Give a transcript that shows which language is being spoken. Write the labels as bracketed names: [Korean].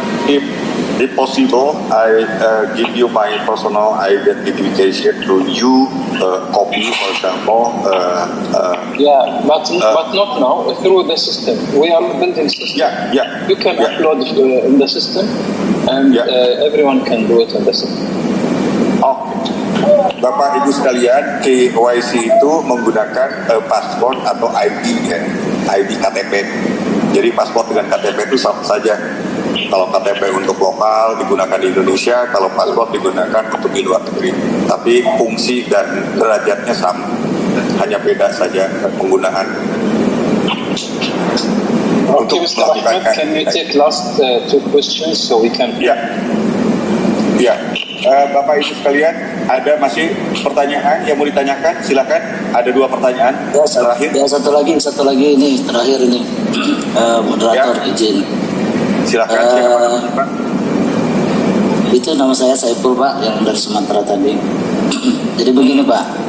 [English] If possible, I give you my personal identification to you, copy, for example. But not now. Through the system, we are building system. Yeah. You can upload in the system, and everyone can do it in the system. [Indonesian] Bapak Ibu sekalian, KYC itu menggunakan paspor atau ID ya, ID KTP. Jadi paspor dengan KTP itu sama saja. Kalau KTP untuk lokal digunakan di Indonesia, kalau paspor digunakan untuk di luar negeri. Tapi fungsi dan derajatnya sama, hanya beda saja penggunaan. [English] Okay, Mr. Ahmed, can you take last two questions so we can... [Indonesian] Ya. Bapak Ibu sekalian, ada masih pertanyaan yang mau ditanyakan? Silakan. Ada dua pertanyaan terakhir. Ya, satu lagi ini terakhir ini. Moderator izin. Silakan. Pak. Itu nama saya Saiful, Pak, yang dari Sumatera tadi. Jadi begini, Pak.